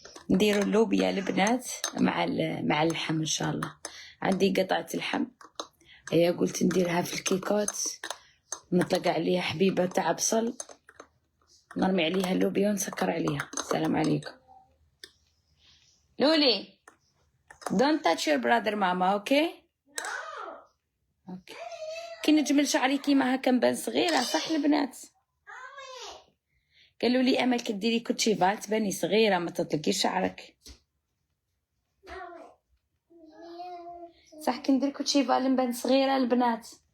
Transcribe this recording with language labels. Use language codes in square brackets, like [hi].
[ar] نديروا اللوبيا البنات مع اللحم ان شاء الله. عندي قطعة اللحم هي قلت نديرها في الكيكوت، نطلق عليها حبيبة تاع بصل، نرمي عليها اللوبيا ونسكر عليها. السلام عليكم. [en] لولي don't touch your brother ماما. [ar] اوكي اوكي. كي نجمل شعري كيما هكا نبان صغيرة صح البنات؟ قالوا لي امل كديري كوتشيفال تباني صغيرة ما تطلقيش شعرك. صح كي ندير كوتشيفال نبان صغيرة البنات.